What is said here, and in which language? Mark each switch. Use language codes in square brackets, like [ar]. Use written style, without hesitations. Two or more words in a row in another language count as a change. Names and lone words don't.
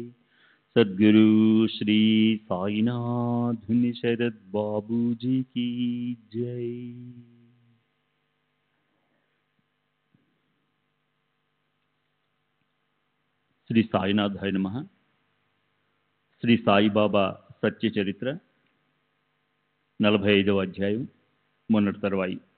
[hi] सद्गुरु श्री साईनाथ शरद बाबू जी की जय। [te] శ్రీ సాయినాథాయ నమః. శ్రీ సాయిబాబా సత్య చరిత్ర 45వ అధ్యాయం మొన్నటి తర్వాయి.